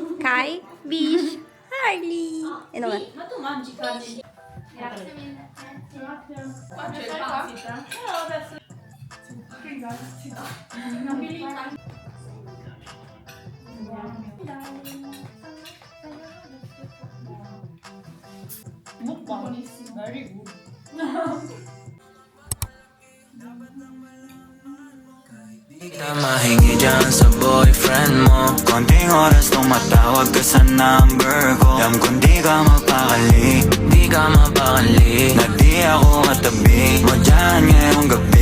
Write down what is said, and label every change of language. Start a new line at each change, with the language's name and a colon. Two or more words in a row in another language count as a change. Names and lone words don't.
Filipino: kay Bish Harley. Ano ba?
Italian: Ma tu mangi carne? Grazie mille. Qua c'è il pasta. Adesso. Che grazie. Nobilita. Buonissimo.
English: Very good.
Filipino: Di ka mahingi dyan sa boyfriend mo. Konting oras tumatawag ka sa number ko. Alam kong di ka mapakali, di ka mapakali, na di ako katabi mo dyan ngayong gabi.